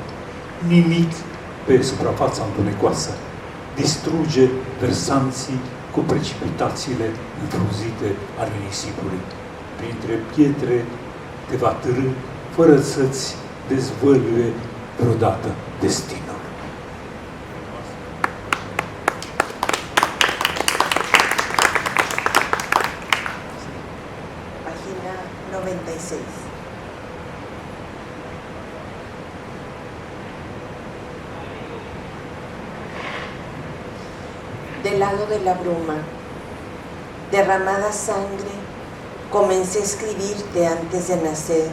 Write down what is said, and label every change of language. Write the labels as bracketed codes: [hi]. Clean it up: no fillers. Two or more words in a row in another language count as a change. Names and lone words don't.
[ro] Nimic pe suprafața întunecoasă. Distruge versanții cu precipitațiile înfrunzite ale nisipului. Printre pietre te va târî fără să-ți dezvăluie vreodată destinul. [es] Página 96. Del lado de la bruma, derramada sangre, comencé a escribirte antes de nacer.